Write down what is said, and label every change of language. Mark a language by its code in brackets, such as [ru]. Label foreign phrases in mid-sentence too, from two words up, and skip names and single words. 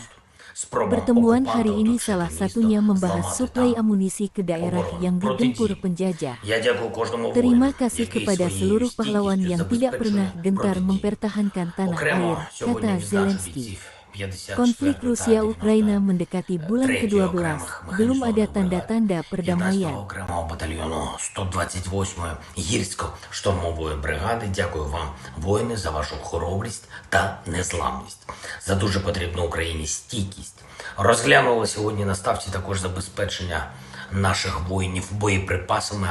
[id] Pertemuan hari ini salah satunya membahas suplai amunisi ke daerah yang digempur penjajah. Terima kasih kepada seluruh pahlawan yang tidak pernah gentar mempertahankan tanah air, kata Zelensky. Konflik Rusia-Ukraina mendekati bulan ke-12, belum ada tanda-tanda perdamaian. [uk] Батальйону 128-ї гірсько-штурмової бригади дякую вам, воїни, за вашу хоробрість та незламність, за дуже потрібну Україні стійкість. Розглянули сьогодні на ставці також забезпечення наших воїнів боєприпасами.